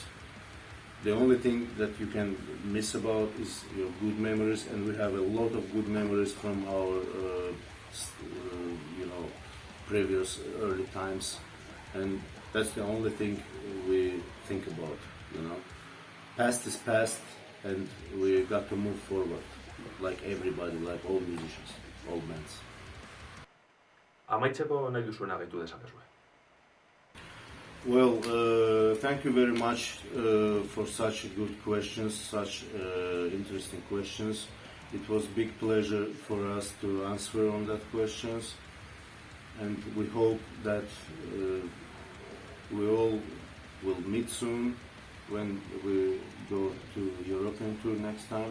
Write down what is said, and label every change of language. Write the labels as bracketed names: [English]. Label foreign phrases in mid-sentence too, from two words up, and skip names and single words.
[English] The only thing that you can miss about is your good memories, and we have a lot of good memories from our previous early times, and that's the only thing we think about. Past is past, and we got to move forward, like everybody, like all musicians, all bands. [Basque] Amaitzeko nahi duzuena gaitu dezakezue. [English] Well, thank you very much for such good questions, such interesting questions. It was a big pleasure for us to answer on that questions, and we hope that we all will meet soon when we go to European tour next time.